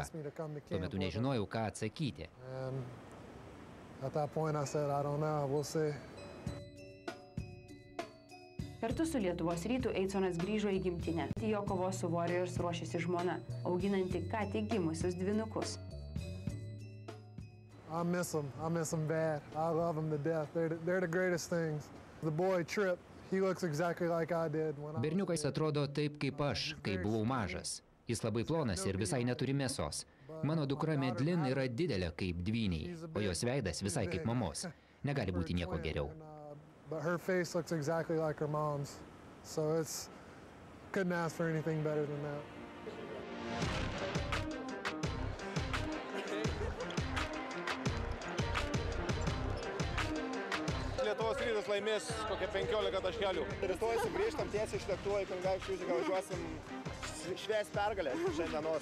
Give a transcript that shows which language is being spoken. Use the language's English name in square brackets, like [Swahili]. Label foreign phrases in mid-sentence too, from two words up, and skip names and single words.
[Lithuanian] Tuo metu nežinojau, ką atsakyti. Kartu su Lietuvos Rytu Eiconas grįžo į gimtinę. Jo kovos su Warriors ruošiasi žmona, auginanti ką tik gimusius dvynukus. [English] I miss them bad. I love them to death. They're the greatest things. The boy Trip, he looks exactly like I did when I... [Lithuanian] Berniukas atrodo taip kaip aš, kai buvau mažas. Jis labai plonas ir visai neturi mėsos. Mano dukra Medlin yra didelė kaip dvyniai, o jos veidas visai kaip mamos. Negali būti nieko geriau. [English] But her face looks exactly like her mom's. So couldn't ask for anything better than that. [Lithuanian] Lietuvos Rytas laimės kokią 15 taškelių. Rytoj sugrįžtam tiesiai iš lėktuvo į Kunigaikščių Užupį, važiuosim švęst pergalę šiandienos.